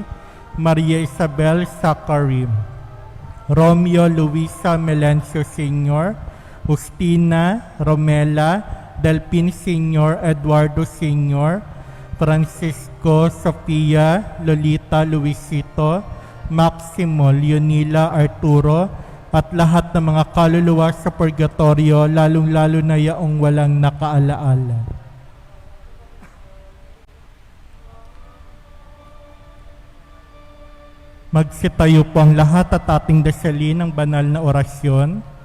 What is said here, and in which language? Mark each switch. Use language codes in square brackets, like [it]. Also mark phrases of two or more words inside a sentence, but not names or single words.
[tl] Maria Isabel Sacarim, Romeo Luisa Melencio Sr., Justina Romela, Delpin Sr., Eduardo Sr., Francisco Sofia, Lolita Luisito, Maximo Leonila Arturo, at lahat ng mga kaluluwa sa purgatorio, lalong-lalo na yaong walang nakaalaala. Magsitayo po ang lahat at ating dasalin ng banal na orasyon.